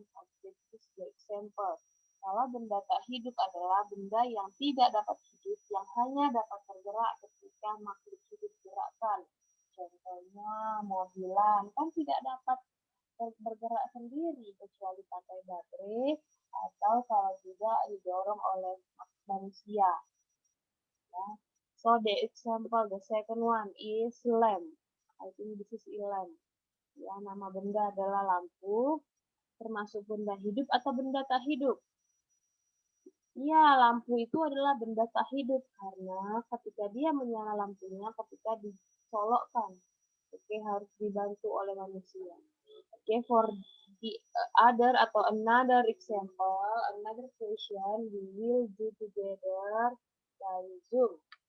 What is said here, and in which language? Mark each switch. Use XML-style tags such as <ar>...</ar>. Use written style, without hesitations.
<id>Oke,</id> <en>this is the example.</en> <id>Kalau benda tak hidup adalah benda yang tidak dapat hidup, yang hanya dapat bergerak ketika makhluk hidup gerakkan. Contohnya mobilan kan tidak dapat bergerak sendiri kecuali pakai baterai atau kalau tidak didorong oleh manusia. Ya.</id> <en>So the example, the second one is lamp. I think this is a lamp.</en> <id>Ya, nama benda adalah lampu, termasuk benda hidup atau benda tak hidup. Ya, lampu itu adalah benda tak hidup karena ketika dia menyala lampunya ketika dicolokkan, oke, harus dibantu oleh manusia.</id> <en>Oke, for the other atau another example, another question we will do together by Zoom.</en>